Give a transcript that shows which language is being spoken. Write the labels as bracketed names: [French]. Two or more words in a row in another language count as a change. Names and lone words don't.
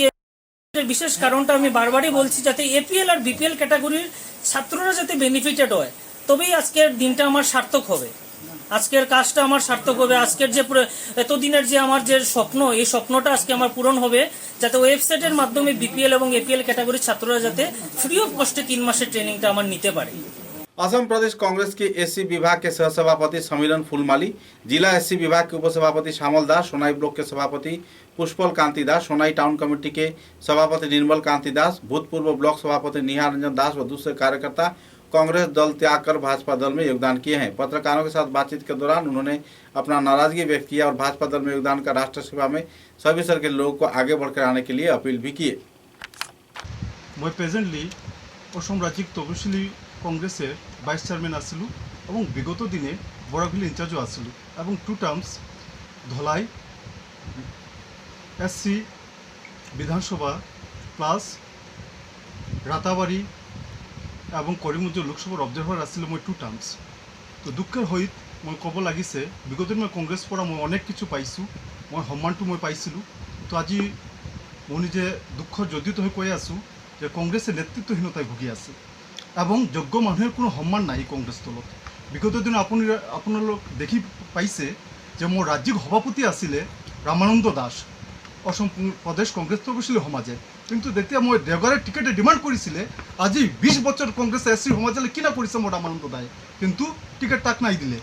[Bangla] বিশেষ কারণটা আমি বারবারই বলছি, যাতে এপিএল আর বিপিএল ক্যাটাগরির ছাত্ররা যাতে বেনিফিটেড হয়, তবেই আজকের দিনটা আমার সার্থক হবে, আজকের কাজটা আমার সার্থক হবে। আজকের যে এতদিনের যে আমার যে স্বপ্ন, এই স্বপ্নটা আজকে আমার পূরণ হবে, যাতে ওয়েবসাইটের মাধ্যমে বিপিএল এবং এপিএল ক্যাটাগরির ছাত্ররা যাতে [English] free of cost [Bangla] 3 মাসের ট্রেনিংটা আমার নিতে পারে। [Hindi] असम प्रदेश कांग्रेस के SC विभाग के सहसभापति समीरन फूलमाली, जिला SC विभाग के उपसभापति श्यामल दास, सोनाई ब्लॉक के सभापति पुष्पल कांति दास, सोनाई टाउन कमेटी के सभापति निर्मल कांति दास, भूतपूर्व ब्लॉक सभापति निहार रंजन दास व दूसरे कार्यकर्ता कांग्रेस दल त्याग कर भाजपा दल में योगदान किए हैं। पत्रकारों के साथ बातचीत के दौरान उन्होंने अपना नाराजगी व्यक्त किया और भाजपा दल में योगदान का राष्ट्र सेवा में सभी स्तर के लोगों को आगे बढ़कर आने के लिए अपील भी किए। मैं प्रेजेंटली असम राज्य तपशिली [Assamese] কংগ্রেসের [English] vice chairman [Assamese] আছিলো এবং বিগত দিনে বড়াগুলি ইনচার্জও আছিলো এবং 2 টার্মস ধলাই SC বিধানসভা প্লাস রাতাবাড়ি এবং করিমগঞ্জ লোকসভার অবজারভার আছিলো মই 2 টার্মস। তো দুঃখের সহিত মই ক'ব লাগিছে বিগত দিন মই কংগ্ৰেছ পৰা মই অনেক কিছু পাইছোঁ, মই সন্মানটো মই পাইছিলোঁ। তো আজি মই নিজে দুঃখৰ জড়িত হৈ কৈ আছোঁ যে কংগ্ৰেছে নেতৃত্বহীনতায় ভুগি আছে এবং যোগ্য মানুষের কোনো সম্মান নাই কংগ্রেস দলত। বিগত দিন আপোনালোক দেখি পাইছে যে মোৰ ৰাজ্যিক সভাপতি আছিলে ৰামানন্দ দাস অসম প্ৰদেশ কংগ্ৰেছ তপশিলি সমাজে, কিন্তু যেতিয়া মই দেওগাঁৱৰ টিকেটে ডিমাণ্ড কৰিছিলে, আজি 20 বছৰ কংগ্ৰেছ SC সমাজলৈ কিনা কৰিছে মোৰ ৰামানন্দ দায়ে, কিন্তু টিকেট তাক নাই দিলে।